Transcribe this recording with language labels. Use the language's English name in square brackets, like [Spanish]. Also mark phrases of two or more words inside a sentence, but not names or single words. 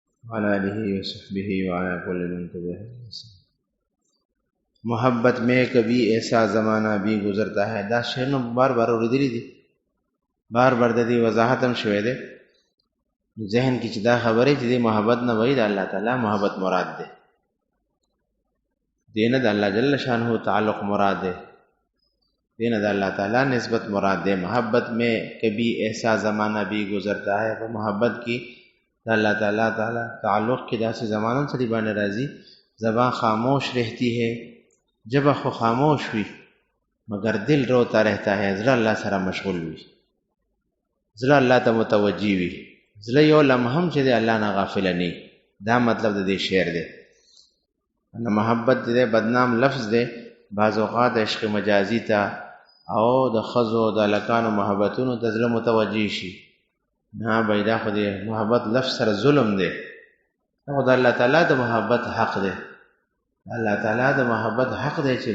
[Arabic] وعلى آله وصحبه وعلى كل من تبعهم بإحسان۔ [Urdu] محبت میں کبھی ایسا زمانہ بھی گزرتا ہے، [Pashto] دا شعرونه بار بار اوریدلی دي، بار بار د دې وضاحت هم شوی دی ذهن کې چې دا خبرې چې د محبت نه وایي د الله تعالی محبت مراد دی، دینه د الله جل شانه تعلق مراد ہے، دینه د الله تعالی نسبت مراد ہے۔ [Urdu] محبت میں کبھی ایسا زمانہ بھی گزرتا ہے، [Pashto] په محبت کې د الله تعالی تعلق کې داسې زمانہ سړي باندې راځي [Urdu] زبان خاموش رہتی ہے، [Pashto] جب خو خاموش وي [Urdu] مگر دل روتا رہتا ہے، [Pashto] زړه الله سره مشغول وي، زړه الله ته متوجي وي، زړه یو لمحه هم چې د الله نه غافل نه، دا مطلب د دې شعر دی۔ ان محبت دې بدنام لفظ دی، بعض اوقات عشق مجازي ته او د خزو د لکانو محبتونو ته زړه متوجي شي، نه پیدا خو دې محبت لفظ سره ظلم دی، خو د الله تعالی د محبت حق دی، الله تعالی د محبت حق دی چې